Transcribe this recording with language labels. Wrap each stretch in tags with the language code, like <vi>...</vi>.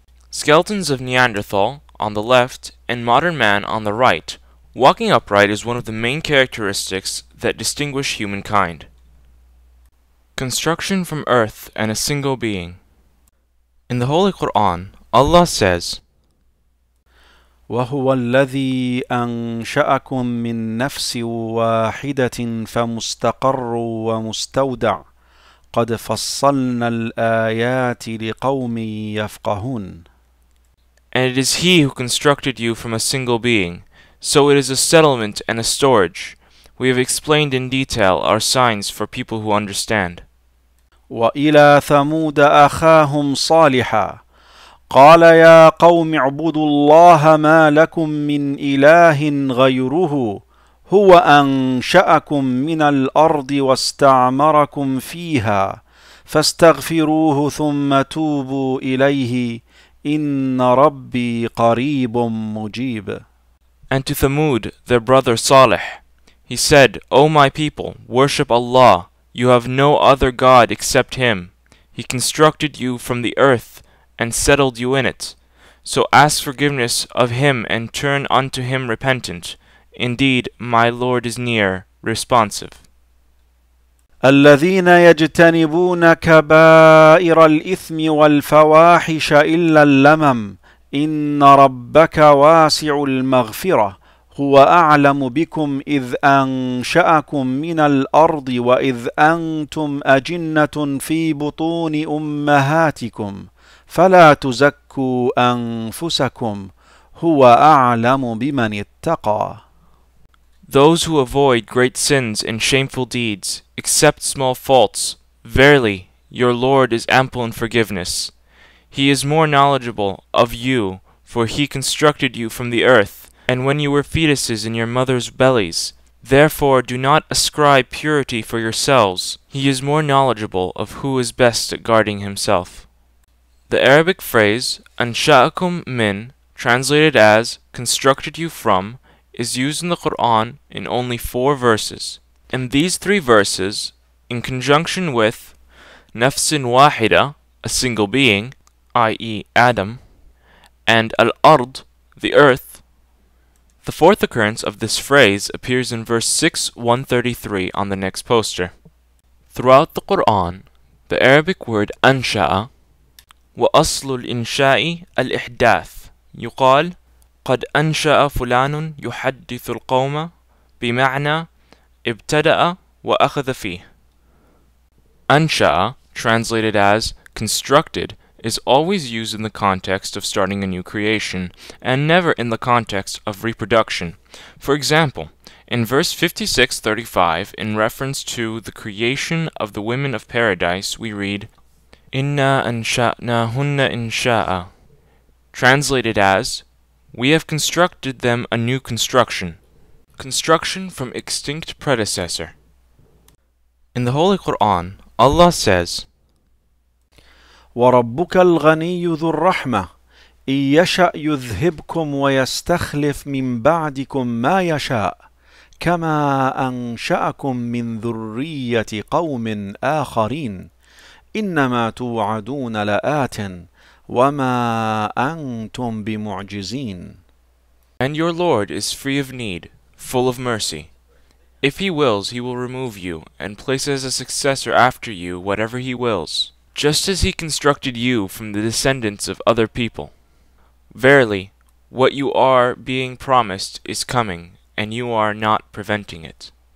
<en>Skeletons of Neanderthal on the left and modern man on the right. Walking upright is one of the main characteristics that distinguish humankind. Construction from earth and a single being. In the Holy Quran, Allah says,</en> <ar>وهو الذي أنشأكم من نفس واحدة فمستقر ومستودع قد فصلنا الآيات لقوم يفقهون.</ar> <en>And it is He who constructed you from a single being, so it is a settlement and a storage. We have explained in detail our signs for people who understand.</en> <ar>وإلى ثمود أخاهم صالحا قال يا قوم اعبدوا الله ما لكم من إله غيره هو أنشأكم من الأرض واستعمركم فيها فاستغفروه ثم توبوا إليه إن ربي قريب مجيب.</ar> <en>And to Thamud, their brother Salih, he said, O my people, worship Allah. You have no other God except Him. He constructed you from the earth and settled you in it. So ask forgiveness of Him and turn unto Him repentant. Indeed, my Lord is near, responsive.</en> <ar>الذين يجتنبون كبائر الإثم والفواحش إلا اللمم إن ربك واسع المغفرة هو أعلم بكم إذ أنشأكم من الأرض وإذ أنتم أجنة في بطون أمهاتكم فلا تزكوا أنفسكم هو أعلم بمن اتقى.</ar> <en>Those who avoid great sins and shameful deeds, accept small faults, verily, your Lord is ample in forgiveness. He is more knowledgeable of you, for He constructed you from the earth, and when you were fetuses in your mother's bellies. Therefore do not ascribe purity for yourselves. He is more knowledgeable of who is best at guarding himself. The Arabic phrase, ansha'akum min, translated as, constructed you from, is used in the Quran in only 4 verses. In these 3 verses, in conjunction with nafsin wahida, a single being, i.e. Adam, and al-ard, the earth, the 4th occurrence of this phrase appears in verse 6:133 on the next poster. Throughout the Quran, the Arabic word ansha'a</en> <ar>وأصل الإنشاء الإحداث يقال قد أنشأ فلان يحدث القوم بمعنى ابتدأ وأخذ فيه. أنشأ,</ar> <en>translated as Constructed is always used in the context of starting a new creation, and never in the context of reproduction. For example, in verse 56:35, in reference to the creation of the women of paradise, we read, Inna ansha'nahunna insha'a, translated as, we have constructed them a new construction. Construction from extinct predecessor. In the Holy Quran, Allah says,</en> <ar>وربك الغني ذو الرحمة إن يشأ يذهبكم ويستخلف من بعدكم ما يشاء كما أنشأكم من ذرية قوم آخرين إنما توعدون لآت وما أنتم بمعجزين.</ar> <en>And your Lord is free of need, full of mercy. If He wills, He will remove you, and place as a successor after you whatever He wills, just as He constructed you from the descendants of other people. Verily, what you are being promised is coming, and you are not preventing it.</en>